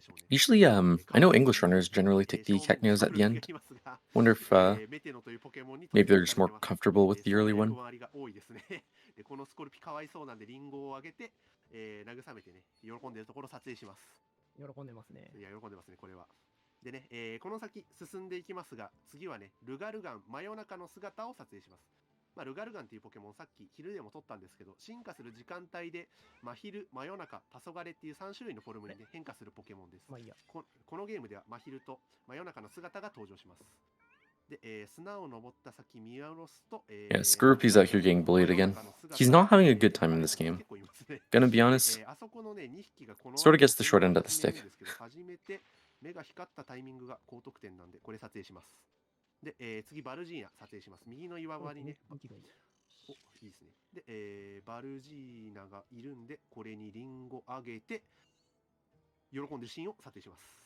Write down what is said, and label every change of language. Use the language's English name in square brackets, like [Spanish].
[English] Usually, I know English runners generally take the Cacneos at the end. Wonder if maybe they're just more comfortable with the early one. [Japanese] でこのスコルピかわいそうなんでリンゴをあげて、慰めてね、喜んでるところを撮影します。喜んでますね。いや、喜んでますね、これは。でね、この先進んでいきますが、次はね、ルガルガン真夜中の姿を撮影します。まあ、ルガルガンっていうポケモンさっき昼でも撮ったんですけど、進化する時間帯で真昼、真夜中、黄昏っていう3種類のフォルムに、ね、変化するポケモンです。まあいいや。このゲームでは真昼と真夜中の姿が登場します。で、砂を登った先見下ろすと、 [English] Yeah, Scorpy's out here getting bullied again. He's not having a good time in this game. Gonna be honest, [Japanese] あそこのね、2匹がこの [English] sort of gets the short end of the stick. [Japanese] 初めて目が光ったタイミングが高得点なんで、これ撮影します。で、次バルジーナ撮影します。右の岩場にね、お、いいですね。で、バルジーナがいるんで、これにリンゴあげて喜んでるシーンを撮影します。